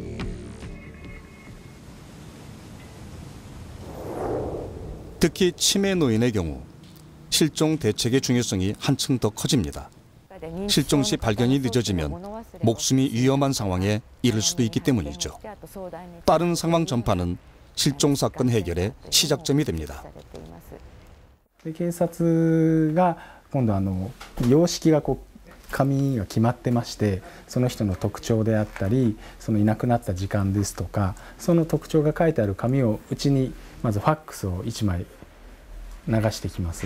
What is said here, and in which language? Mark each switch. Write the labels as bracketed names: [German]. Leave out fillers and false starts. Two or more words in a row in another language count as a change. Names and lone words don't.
[Korean] 특히 치매 노인의 경우 실종 대책의 중요성이 한층 더 커집니다. 실종 시 발견이 늦어지면 목숨이 위험한 상황에 이를 수도 있기 때문이죠. 빠른 상황 전파는 실종 사건 해결의 시작점이 됩니다. [Japanese] 警察が今度様式が紙が決まってまして、その人の特徴であったり、そのいなくなった時間ですとか、その特徴が書いてある紙をうちにまずファックスを1枚流してきます。